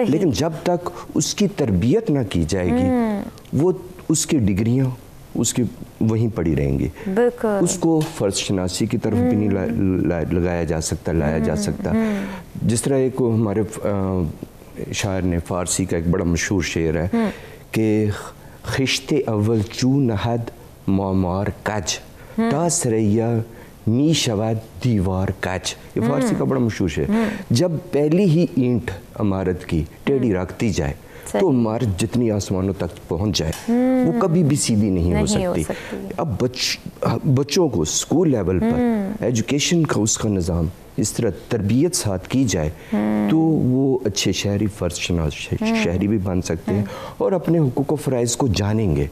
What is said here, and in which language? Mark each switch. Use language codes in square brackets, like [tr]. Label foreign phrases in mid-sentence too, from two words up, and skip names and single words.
[ur] لیکن جب تک اس کی تربیت نہ کی جائے گی, وہ اس کی ڈگریاں اس کی وہیں پڑی رہیں گی. اس کو فرض شناسی کی طرف بھی نہیں لایا جا سکتا. جس طرح ایک ہمارے شاعر نے, فارسی کا ایک بڑا مشہور شعر ہے کہ [fa] خشت اول چو نہد معمار کج تا سریا می شود دیوار کج. [ur] یہ فارسی کا بڑا مشہور شعر. جب پہلی ہی اینٹ عمارت کی ٹیڑھی رکھتی جائے تو عمارت جتنی آسمانوں تک پہنچ جائے وہ کبھی بھی سیدھی نہیں ہو سکتی. اب بچوں کو اسکول لیول پر ایجوکیشن کا اس کا نظام اس طرح تربیت ساتھ کی جائے تو وہ اچھے شہری, فرض شناس شہری بھی بن سکتے ہیں اور اپنے حقوق و فرائض کو جانیں گے.